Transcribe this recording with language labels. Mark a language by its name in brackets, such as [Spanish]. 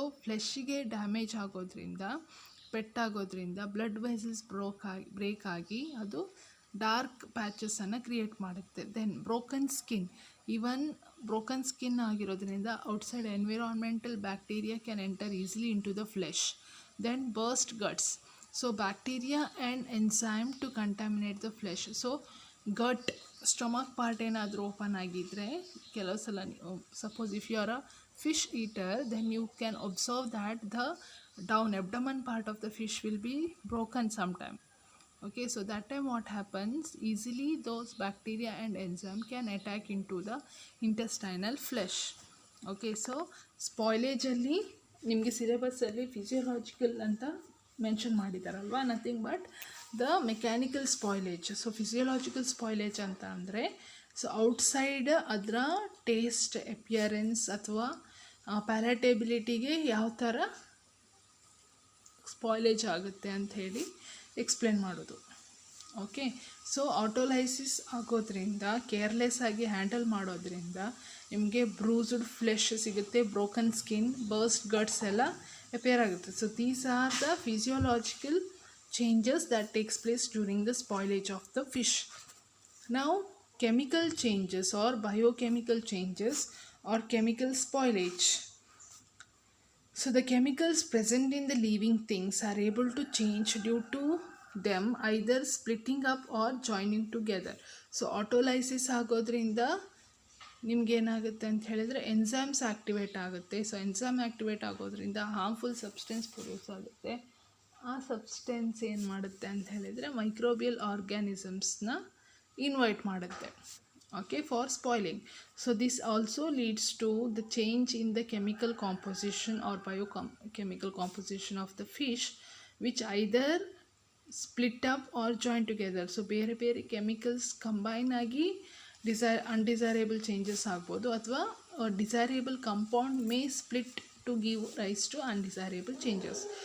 [Kannada] So ಫ್ಲೆಶ್ಶಿಗೆ damage ಆಗೋದ್ರಿಂದ, ಪೆಟ್ಟಾಗೋದ್ರಿಂದ blood vessels break ಆಗಿ ಅದು ಡಾರ್ಕ್ ಪ್ಯಾಚಸನ್ನು ಕ್ರಿಯೇಟ್ ಮಾಡುತ್ತೆ. [English] Then broken skin. Even broken skin ಆಗಿರೋದ್ರಿಂದ outside environmental bacteria can enter easily into the flesh. Then burst guts. So bacteria and enzyme to contaminate the flesh. So gut, stomach part [Kannada] ಏನಾದರೂ open ಆಗಿದ್ದರೆ ಕೆಲವು ಸಲ, [English] Suppose if you are a fish eater, then you can observe that the down abdomen part of the fish will be broken sometime. Okay, so that time what happens, easily those bacteria and enzyme can attack into the intestinal flesh. [Kannada] Okay, so spoilage ಅಲ್ಲಿ ನಿಮಗೆ ಸಿಲೆಬಸ್ಸಲ್ಲಿ physiological ಅಂತ mention ಮಾಡಿದಾರಲ್ವಾ, [English] Nothing but the mechanical spoilage. [Kannada] So physiological spoilage ಅಂತ ಅಂದರೆ, so outside ಅದರ taste, appearance ಅಥವಾ ಪ್ಯಾಲೆಟೇಬಿಲಿಟಿಗೆ ಯಾವ ಥರ spoilage ಆಗುತ್ತೆ ಅಂಥೇಳಿ ಎಕ್ಸ್ಪ್ಲೇನ್ ಮಾಡೋದು. ಓಕೆ, ಸೊ ಆಟೋಲೈಸಿಸ್ ಆಗೋದ್ರಿಂದ, ಕೇರ್ಲೆಸ್ ಆಗಿ ಹ್ಯಾಂಡಲ್ ಮಾಡೋದ್ರಿಂದ ನಿಮಗೆ ಬ್ರೂಸ್ಡ್ ಫ್ಲೆಶ್ ಸಿಗುತ್ತೆ, ಬ್ರೋಕನ್ ಸ್ಕಿನ್, ಬರ್ಸ್ಟ್ ಗಟ್ಸ್ ಎಲ್ಲ ಅಪಿಯರ್ ಆಗುತ್ತೆ. [English] So these are the physiological changes that takes place during the spoilage of the fish. Now chemical changes or biochemical changes or chemical spoilage. So the chemicals present in the living things are able to change due to them either splitting up or joining together. [Kannada] So autolysis ಆಗೋದ್ರಿಂದ ನಿಮ್ಗೇನಾಗುತ್ತೆ ಅಂತ ಹೇಳಿದರೆ enzymes activate ಆಗುತ್ತೆ. So enzyme activate ಆಗೋದ್ರಿಂದ harmful substance produce ಆಗುತ್ತೆ. ಆ substance ಏನು ಮಾಡುತ್ತೆ ಅಂತ ಹೇಳಿದರೆ ಮೈಕ್ರೋಬಿಯಲ್ ಆರ್ಗ್ಯಾನಿಸಮ್ಸ್ನ ಇನ್ವೈಟ್ ಮಾಡುತ್ತೆ, [English] okay, for spoiling. So this also leads to the change in the chemical composition or biochemical composition of the fish, which either split up or join together. So [Kannada] ಬೇರೆ ಬೇರೆ chemicals combine ಆಗಿ [English] undesirable changes [Kannada] ಆಗ್ಬೋದು, ಅಥವಾ [English] desirable compound may split to give rise to undesirable changes.